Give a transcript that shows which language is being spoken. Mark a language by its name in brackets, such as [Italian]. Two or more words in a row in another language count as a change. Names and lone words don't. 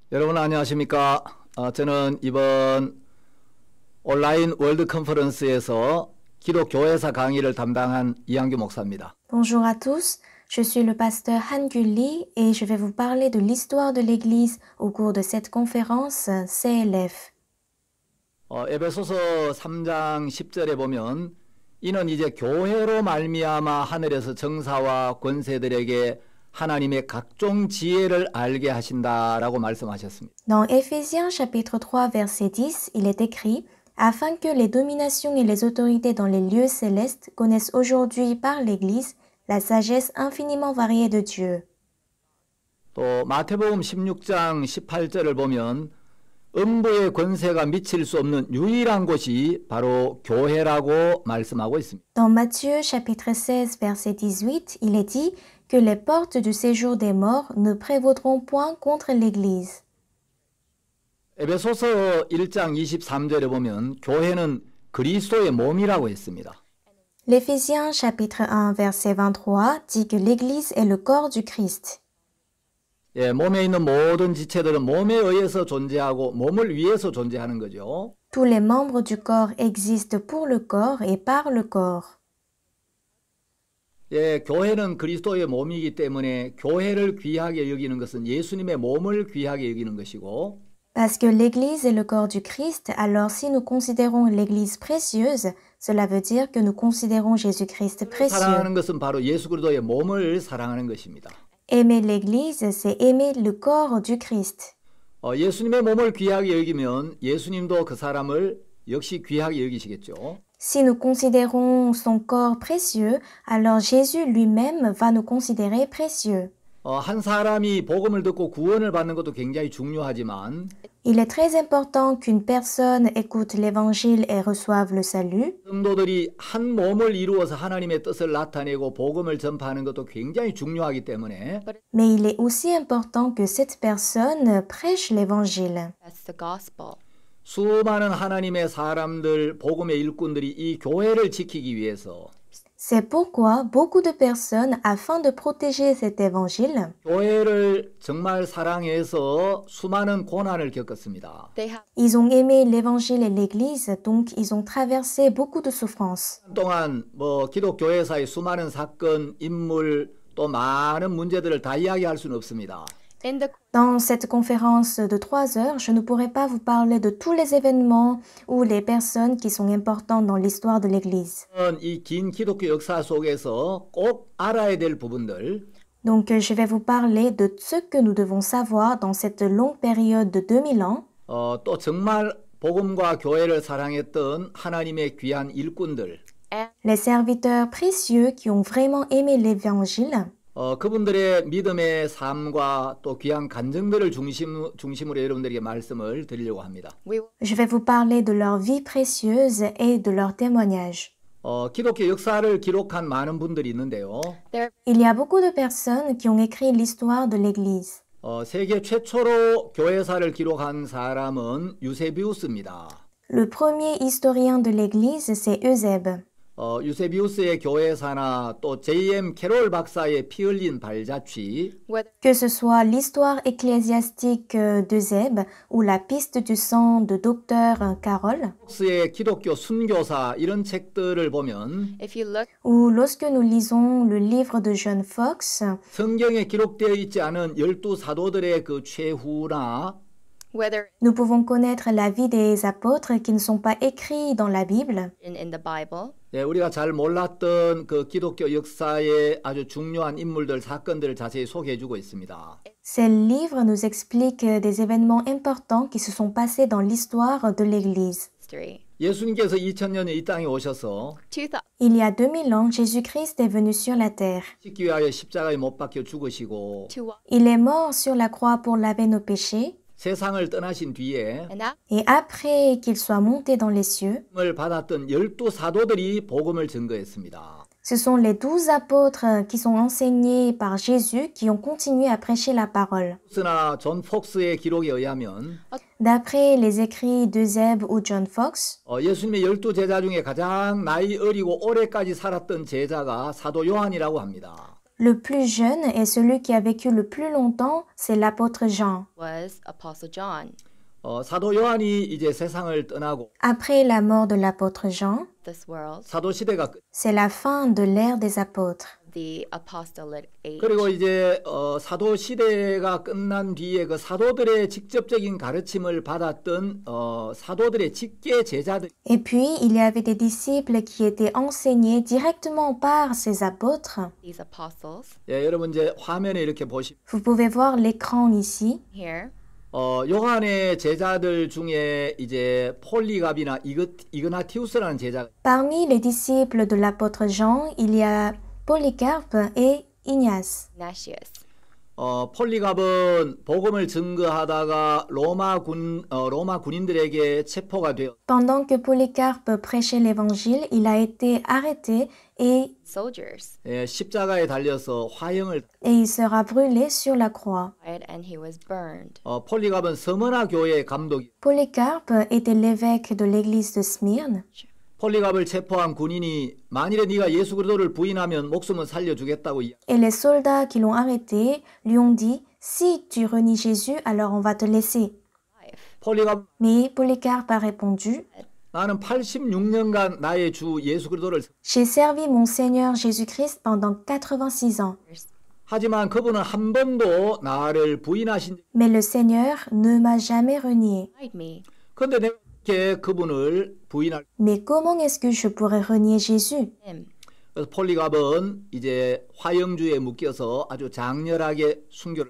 [Korean] 여러분 안녕하십니까? 저는 이번 온라인 월드 컨퍼런스에서 기독교회사 강의를 담당한 이한규 목사입니다. [French] Bonjour à tous, je suis le pasteur Han Gulli et je vais vous parler de l'histoire de l'Église au cours de cette conférence CLF. [Korean] 에베소서 3장 10절에 보면 이는 이제 교회로 말미암아 하늘에서 정사와 권세들에게 하나님의 각종 지혜를 알게 하신다라고 말씀하셨습니다. [French] Dans Éphésiens chapitre 3 verset 10, il est écrit afin que les dominations et les autorités dans les lieux célestes connaissent aujourd'hui par l'Église la sagesse infiniment variée de Dieu. [Korean] 또 마태복음 16장 18절을 보면 음부의 권세가 미칠 수 없는 유일한 곳이 바로 교회라고 말씀하고 있습니다. [French] Dans Matthieu chapitre 16 verset 18, il est dit que les portes du séjour des morts ne prévaudront point contre l'Église. [Korean] 에베소서 1장 23절에 보면 교회는 그리스도의 몸이라고 했습니다. [French] L'Éphésiens chapitre 1 verset 23 dit que l'Église est le corps du Christ. [Korean] 몸에 있는 모든 지체들은 몸에 의해서 존재하고 몸을 위해서 존재하는 거죠. [French] Tous les membres du corps existent pour le corps et par le corps. [Korean] 교회는 그리스도의 몸이기 때문에 교회를 귀하게 여기는 것은 예수님의 몸을 귀하게 여기는 것이고 [French] Parce que l'Église est le corps du Christ, alors si nous considérons l'Église précieuse, cela veut dire que nous considérons Jésus-Christ précieux. [Korean] 사랑하는 것은 바로 예수 그리스도의 몸을 사랑하는 것입니다. [French] Aimer l'Église, c'est aimer le corps du Christ. [Korean] 예수님의 몸을 귀하게 여기면 예수님도 그 사람을 역시 귀하게 여기시겠죠. [French] Si nous considérons son corps précieux, alors Jésus lui-même va nous considérer précieux. [Korean] 한 사람이 복음을 듣고 구원을 받는 것도 굉장히 중요하지만 [French] Il est très important qu'une personne écoute l'Évangile et reçoive le salut. [Korean] 성도들이 한 몸을 이루어서 하나님의 뜻을 나타내고 복음을 전파하는 것도 굉장히 중요하기 때문에 [French] Mais il est aussi important que cette personne prêche l'Évangile. [English] That's the gospel. [Korean] 수많은 하나님의 사람들, 복음의 일꾼들이 이 교회를 지키기 위해서 [French] C'est pourquoi beaucoup de personnes, afin de protéger cet évangile, [Korean] 교회를 정말 사랑해서 수많은 고난을 겪었습니다. [French] ils ont aimé l'évangile et l'église, donc ils ont traversé beaucoup de souffrances. [Korean] 동안 기독교회사의 수많은 사건, 인물, 또 많은 문제들을 다 이야기할 수는 없습니다. [French] Dans cette conférence de 3 heures, je ne pourrai pas vous parler de tous les événements ou les personnes qui sont importantes dans l'histoire de l'Église. [Korean] 이 긴 기독교 역사 속에서 꼭 알아야 될 부분들 [French] Donc je vais vous parler de ce que nous devons savoir dans cette longue période de 2000 ans. [Korean] 또 정말 복음과 교회를 사랑했던 하나님의 귀한 일꾼들 [French] Les serviteurs précieux qui ont vraiment aimé l'Évangile. [Korean] 그분들의 믿음의 삶과 또 귀한 간증들을 중심으로 여러분들에게 말씀을 드리려고 합니다. [French] Je vais vous parler de leur vie précieuse et de leur témoignage. [Korean] 기독교 역사를 기록한 많은 분들이 있는데요. [French] Il y a beaucoup de personnes qui ont écrit l'histoire de l'Église. [Korean] 세계 최초로 교회사를 기록한 사람은 유세비우스입니다. [French] Le premier historien de l'Église, c'est Eusèbe. [Korean] 유세비우스의 교회사나 또 J.M. 캐롤 박사의 피 흘린 발자취 [French] Que ce soit l'histoire ecclésiastique d'Eusèbe ou la piste du sang de docteur Carroll, [Korean] 폭스의 기독교 순교사 이런 책들을 보면 [French] ou lorsque nous lisons le livre de John Fox, [Korean] 성경에 기록되어 있지 않은 12사도들의 그 최후나 [French] nous pouvons connaître la vie des apôtres qui ne sont pas écrits dans la Bible. [English] in the Bible. [Korean] 우리가 잘 몰랐던 그 기독교 역사의 아주 중요한 인물들, 사건들을 자세히 소개해주고 있습니다. [French] Ces livres nous expliquent des événements importants qui se sont passés dans l'histoire de l'Église. [Korean] 예수님께서 2000년에 이 땅에 오셔서 [French] Il y a 2000 ans, Jésus-Christ est venu sur la terre. [Korean] 죽기 위하여 십자가에 못 박혀 죽으시고 [French] Il est mort sur la croix pour laver nos péchés. [Korean] 세상을 떠나신 뒤에 [French] Et après qu'il soit monté dans les cieux, [Korean] 을 받았던 12사도들이 복음을 증거했습니다. [French] ce sont les 12 apôtres qui sont enseignés par Jésus qui ont continué à prêcher la parole. [Korean] 스나 존 폭스의 기록에 의하면 [French] D'après les écrits d'Eusèbe ou John Fox, [Korean] 예수님의 12제자 중에 가장 나이 어리고 오래까지 살았던 제자가 사도 요한이라고 합니다. [French] Le plus jeune et celui qui a vécu le plus longtemps, c'est l'apôtre Jean. [English] was Apostle John. [Korean] 사도 요한이 이제 세상을 떠나고 [French] Après la mort de l'apôtre Jean, [English] This world, [Korean] 사도 시대가 끝. [French] c'est la fin de l'ère des apôtres. [English] the apostolic age. [Korean] 그리고 이제 사도 시대가 끝난 뒤에 그 사도들의 직접적인 가르침을 받았던 사도들의 직계 제자들 [French] Et puis, il y avait des disciples qui étaient enseignés directement par ces apôtres. [English] These apostles [Korean] 예, 여러분 이제 화면에 이렇게 보시 [French] Vous pouvez voir l'écran ici. [English] here. [Korean] 요한의 제자들 중에 이제 폴리갑이나 이그나티우스라는 제자가 [French] Parmi les disciples de l'apôtre Jean, il y a Polycarpe et Ignace. [English] Ignatius. [Korean] 폴리갑은 복음을 증거하다가 로마 군인들에게 체포가 되어 [French] Pendant que Polycarpe prêchait l'évangile, il a été arrêté et [English] Soldiers. [Korean] 십자가에 달려서 화형을 [French] il sera brûlé sur la croix. [English] Right, and he was burned. [Korean] 폴리갑은 서머나 교회의 감독이 [French] Polycarpe était l'évêque de l'église de Smyrne. [Korean] 폴리갑을 체포한 군인이 만일에 네가 예수 그리스도를 부인하면 목숨은 살려주겠다고 [French] Et les soldats qui l'ont arrêté lui ont dit, si tu renies Jésus, alors on va te laisser. [Korean] 폴리갑 [French] Mais Polycarpe a répondu, [Korean] 나는 86년간 나의 주 예수 그리스도를 [French] j'ai servi mon Seigneur Jésus-Christ pendant 86 ans. [Korean] 하지만 그분은 한 번도 나를 부인하신 [French] Mais le Seigneur ne m'a jamais renié. [English] Hide me. [Korean] 그런데 내가 이렇게 그분을 부인할 [French] Mais comment est-ce que je pourrais renier Jésus? [English] Him. [Korean] 그래서 폴리갑은 이제 화형주에 묶여서 아주 장렬하게 순교를